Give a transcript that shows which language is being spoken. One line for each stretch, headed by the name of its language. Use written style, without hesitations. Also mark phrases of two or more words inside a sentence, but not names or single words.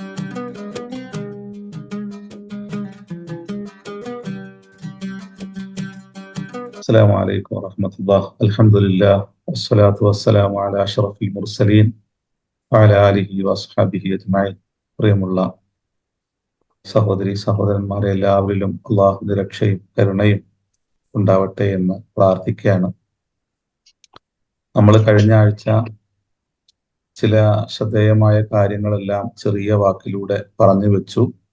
Arabic: السلام عليكم ورحمة الله. الحمد لله والصلاة والسلام على أشرف المرسلين وعلى آله وأصحابه أجمعين.
Malayalam: പ്രിയമുള്ള സഹോദരി സഹോദരന്മാരെ, എല്ലാവരിലും അള്ളാഹുവിന്റെ രക്ഷയും കരുണയും ഉണ്ടാവട്ടെ എന്ന് പ്രാർത്ഥിക്കുകയാണ്. നമ്മൾ കഴിഞ്ഞ ആഴ്ച ചില ശ്രദ്ധേയമായ കാര്യങ്ങളെല്ലാം ചെറിയ വാക്കിലൂടെ പറഞ്ഞു വെച്ചു.